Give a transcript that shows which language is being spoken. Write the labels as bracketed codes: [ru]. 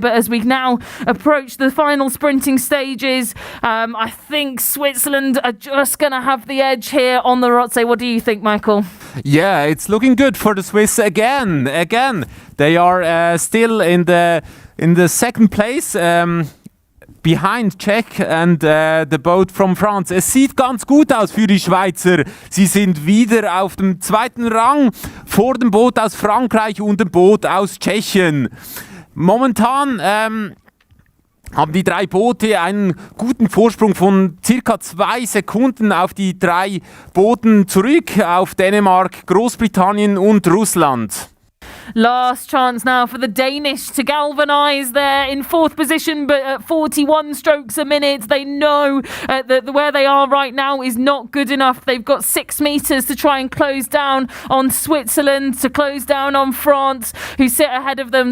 [en] But as we now approach the final sprinting stages, I think Switzerland are just going to have the edge here on the Rotse. What do you think, Michael? Yeah, it's looking good for the Swiss again. They are still in the second place. Behind Czech and the boat from France. [de] Es sieht ganz gut aus für die Schweizer. Sie sind wieder auf dem zweiten Rang vor dem Boot aus Frankreich und dem Boot aus Tschechien. Momentan haben die 3 Boote einen guten Vorsprung von circa 2 Sekunden auf die 3 Booten zurück, auf Dänemark, Großbritannien und Russland. [en] Last chance now for the Danish to galvanise. They're in 4th position, but at 41 strokes a minute. They know that where they are right now is not good enough. They've got 6 metres to try and close down on Switzerland, to close down on France, who sit ahead of them.